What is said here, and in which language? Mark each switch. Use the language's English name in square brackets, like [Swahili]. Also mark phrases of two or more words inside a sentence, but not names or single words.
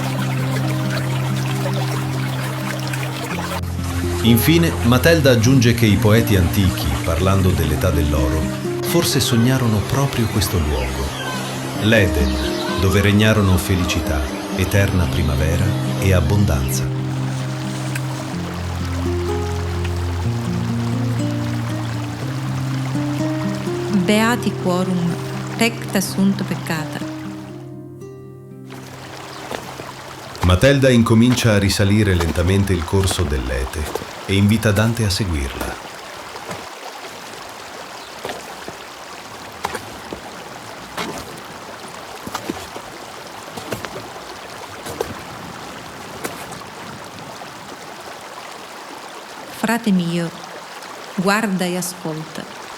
[Italian] Infine, Matelda aggiunge che i poeti antichi, parlando dell'età dell'oro, forse sognarono proprio questo luogo, l'Eden, dove regnarono felicità, eterna primavera e abbondanza. [Latin] Beati quorum recta sunt peccata. [Italian] Matelda incomincia a risalire lentamente il corso dell'Ete e invita Dante a seguirla. Frate mio, guarda e ascolta.